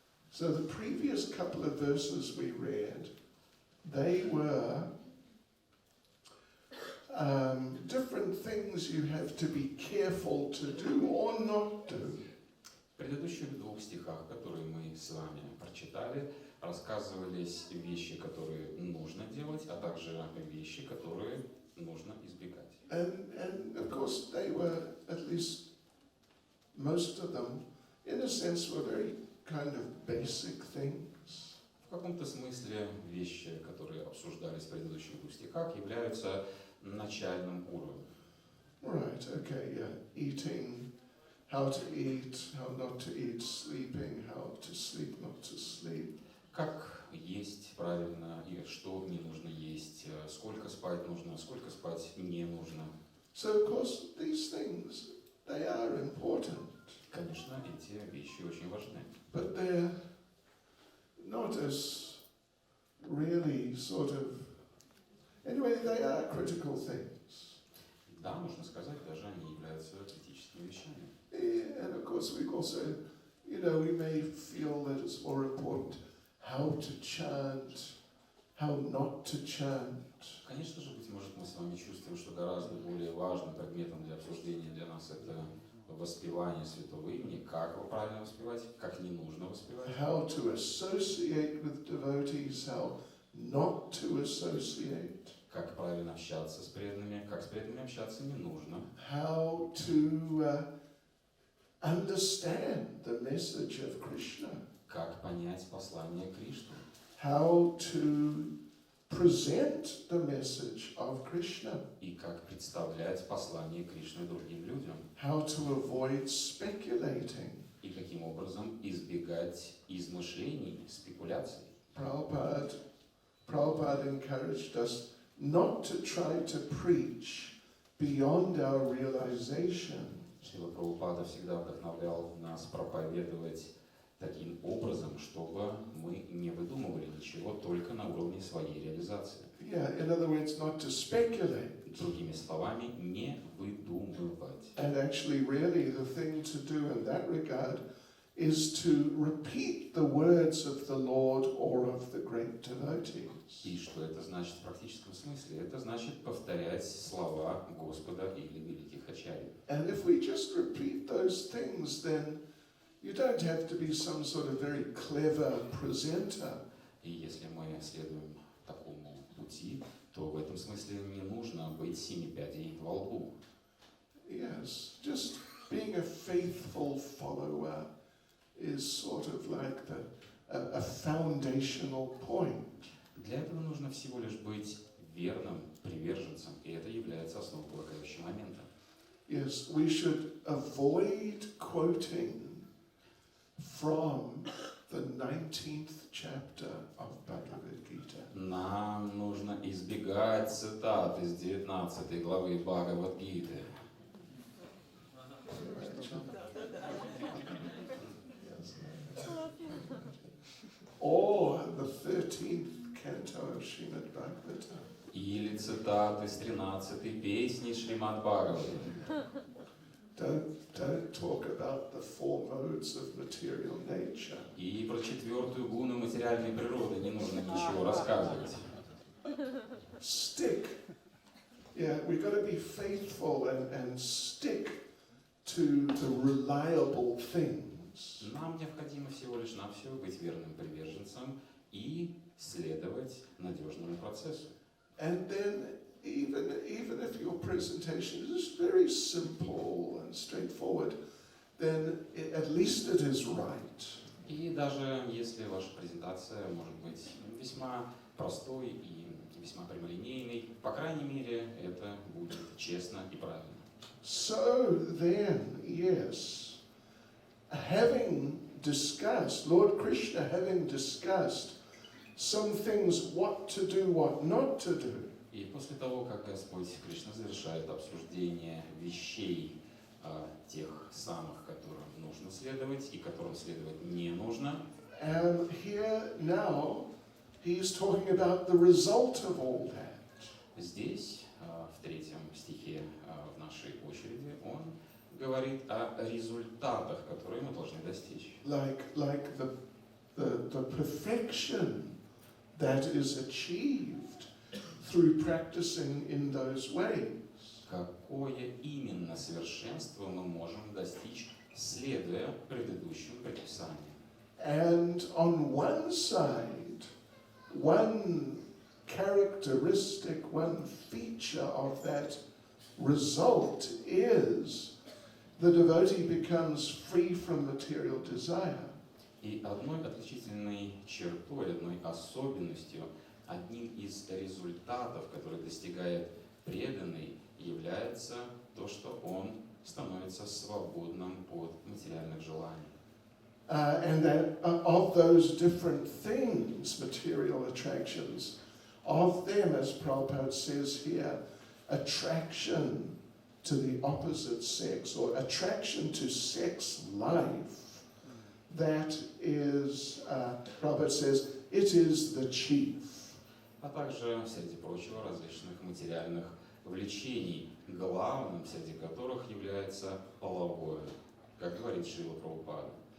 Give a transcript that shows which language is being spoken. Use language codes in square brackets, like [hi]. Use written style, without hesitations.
[en] So the previous couple of verses we read, they were different things you have to be careful to do or not do. [ru] В предыдущих двух стихах, которые мы с вами прочитали, рассказывались вещи, которые нужно делать, а также вещи, которые нужно избегать. [en] And of course they were, at least most of them, in a sense, were very kind of basic things. [ru] В каком-то смысле вещи, которые обсуждались в предыдущих двух стихах, являются начальным уровнем. [en] Right, okay, yeah. Eating, how to eat, how not to eat, sleeping, how to sleep, not to sleep. [ru] Как есть правильно и что не нужно есть, сколько спать нужно, сколько спать не нужно. [en] So of course these things, they are important. [ru] Конечно, эти вещи очень важны. [en] But they're not as really sort of, anyway, they are critical things. [ru] Да, можно сказать, даже они являются критическими вещами. [en] And of course we also, we may feel that it's more important how to chant, how not to chant. [ru] Конечно же, быть может, мы с вами чувствуем, что гораздо более важным предметом для обсуждения для нас это воспевание святого имени, как его правильно воспевать, как не нужно воспевать. [en] How to associate with devotees, how not to associate. [ru] Как правильно общаться с преданными, как с преданными общаться не нужно. [en] How to understand the message of Krishna. [ru] Как понять послание Кришны. [en] How to present the message of Krishna. [ru] И как представлять послание Кришны другим людям. [en] How to avoid speculating. [ru] И каким образом избегать измышлений, спекуляций. [en] Prabhupada encouraged us not to try to preach beyond our realization. [ru] Шрила Прабхупада всегда вдохновлял нас проповедовать таким образом, чтобы мы не выдумывали ничего только на уровне своей реализации. [en] Yeah, in other words, not to speculate. [ru] Другими словами, не выдумывать. [en] And actually, really, the thing to do in that regard is to repeat the words of the Lord or of the great devotees. [ru] И что это значит в практическом смысле? Это значит повторять слова Господа или великих ачарьев. [en] And if we just repeat those things, then you don't have to be some sort of very clever presenter. [ru] И если мы следуем такому пути, то в этом смысле не нужно быть семипядей во лбу. [en] Yes, just being a faithful follower is sort of like a foundational point. [ru] Для этого нужно всего лишь быть верным приверженцем, и это является основополагающим моментом. [en] Yes, we should avoid quoting from the 19th chapter of Bhagavad Gita. [ru] Нам нужно избегать цитат из 19 главы Бхагавад-гиты. [en] Or the 13th canto of Srimad Bhagavatam. [ru] Или цитаты с 13-й песни Шримад Бхагавати. [en] Don't talk about the four modes of material nature. [ru] И про четвертую гуну материальной природы не нужно ничего рассказывать. [en] Stick. Yeah, we've got to be faithful and stick to the reliable things. [ru] Нам необходимо всего лишь навсего быть верным приверженцем и следовать надежному процессу. [en] And then even if your presentation is very simple and straightforward, then at least it is right. [ru] И даже если ваша презентация может быть весьма простой и весьма прямолинейной, по крайней мере, это будет честно и правильно. [en] So then, yes, having discussed, Lord Krishna having discussed some things, what to do, what not to do, [ru] И после того, как Господь Кришна завершает обсуждение вещей, тех самых, которым нужно следовать и которым следовать не нужно, [en] and here now he's talking about the result of all that. [ru] здесь, в 3 стихе в нашей очереди, он говорит о результатах, которые мы должны достичь. [en] Like the perfection that is achieved through practicing in those ways. [ru] Какое именно совершенство мы можем достичь, следуя предыдущим предписаниям? [en] And on one side, one characteristic, one feature of that result is the devotee becomes free from material desire. [ru] И одной отличительной чертой, одной особенностью, одним из результатов, который достигает преданный, является то, что он становится свободным от материальных желаний. [en] And that of those different things, material attractions, of them, as Prabhupada says here, attraction to the opposite sex or attraction to sex life, that is, Prabhupada says, it is the chief. [ru] А также, среди прочего, различных материальных влечений, главным среди которых является половое, как говорит Шрила Прабхупада.